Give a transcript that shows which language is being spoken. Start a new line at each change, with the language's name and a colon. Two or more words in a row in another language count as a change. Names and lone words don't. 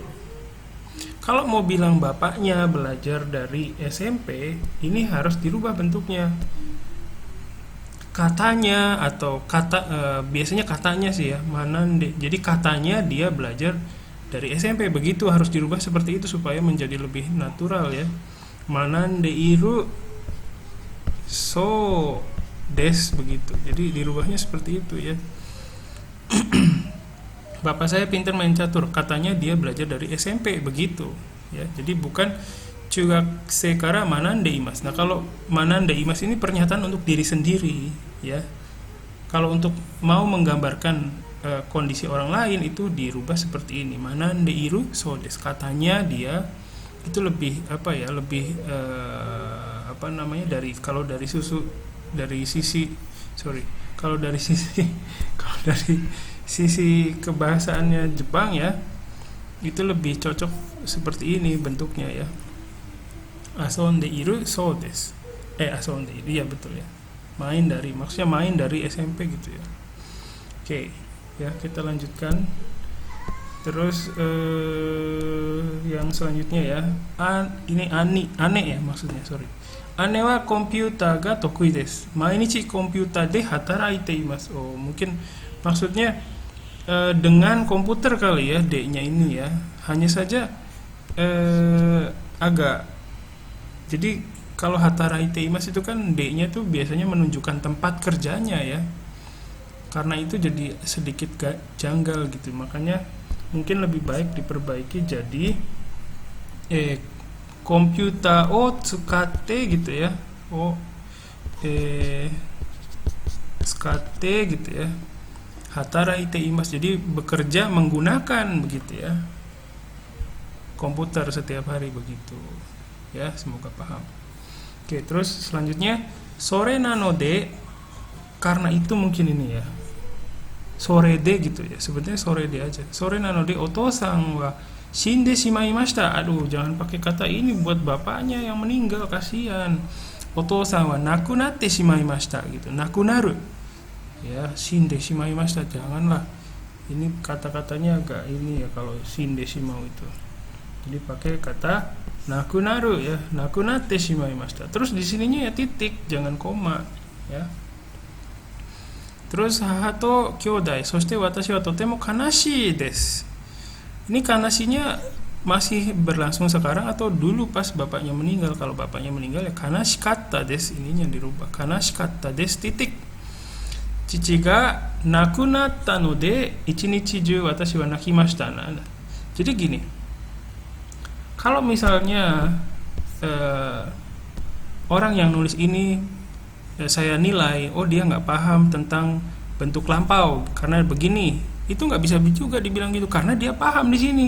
Indonesian: Kalau mau bilang bapaknya belajar dari SMP, ini harus dirubah bentuknya. Katanya atau biasanya katanya sih ya, manande. Jadi katanya dia belajar dari SMP, begitu harus dirubah seperti itu supaya menjadi lebih natural ya.
Japanese: 学んでいるそうです, begitu.
Indonesian: Jadi dirubahnya seperti itu ya. Bapak saya pintar main catur, katanya dia belajar dari SMP, begitu ya. Jadi bukan juga sekara
Japanese: 学んでいます.
Indonesian: Nah, kalau
Japanese: 学んでいます
Indonesian: ini pernyataan untuk diri sendiri ya. Kalau untuk mau menggambarkan kondisi orang lain itu dirubah seperti ini,
Japanese: 学んでいるそうです,
Indonesian: katanya dia. Itu lebih apa ya, lebih apa namanya, dari kalau dari sisi kalau dari sisi kalau dari sisi kebahasaannya Jepang ya, itu lebih cocok seperti ini bentuknya ya.
Japanese: 遊んでいるそうです。遊んでいる,
Indonesian: iya betul ya. Maksudnya main dari SMP gitu ya. Oke, ya kita lanjutkan. Terus yang selanjutnya ya, ini ane ya maksudnya, sorry.
Japanese: 姉はコンピューターが得意です. 毎日コンピューターで働いています.
Indonesian: Oh, mungkin maksudnya dengan komputer kali ya, D-nya ini ya. Hanya saja agak, jadi kalau
Japanese: 働いています
Indonesian: itu kan D-nya tuh biasanya menunjukkan tempat kerjanya ya. Karena itu jadi sedikit janggal gitu. Makanya mungkin lebih baik diperbaiki jadi
Japanese: コンピューター使って
Indonesian: gitu ya. Tsukatte gitu ya.
Japanese: 働いています,
Indonesian: jadi bekerja menggunakan begitu ya. Komputer setiap hari begitu. Ya, semoga paham. Oke, terus selanjutnya
Japanese: それなので,
Indonesian: karena itu mungkin ini ya.
Japanese: それで
Indonesian: gitu ya. Sebetulnya
Japanese: それで
Indonesian: aja.
Japanese: それなのでお父さんは死んでしまいました.
Indonesian: Aduh, jangan pakai kata ini buat bapaknya yang meninggal, kasihan.
Japanese: お父さんは亡くなってしまいました gitu. 亡くなる。はい、死んでしまいました,
Indonesian: janganlah. Ini kata-katanya agak ini ya kalau
Japanese: 死んでしまう
Indonesian: itu. Jadi pakai kata nakunaru ya,
Japanese: 亡くなってしまいました.
Indonesian: Terus di sininya ya titik, jangan koma ya.
Japanese: Terus 母と兄弟、そして私はとても悲しいです.
Indonesian: Ini kanashinya masih berlangsung sekarang atau dulu pas bapaknya meninggal? Kalau bapaknya meninggal ya
Japanese: 悲しかったです,
Indonesian: ininya dirubah
Japanese: 悲しかったです
Indonesian: titik.
Japanese: 父が亡くなったので一日中私は泣きました.
Indonesian: Jadi gini, kalau misalnya orang yang nulis ini saya nilai, oh dia nggak paham tentang bentuk lampau karena begini, itu nggak bisa juga dibilang gitu karena dia paham di sini.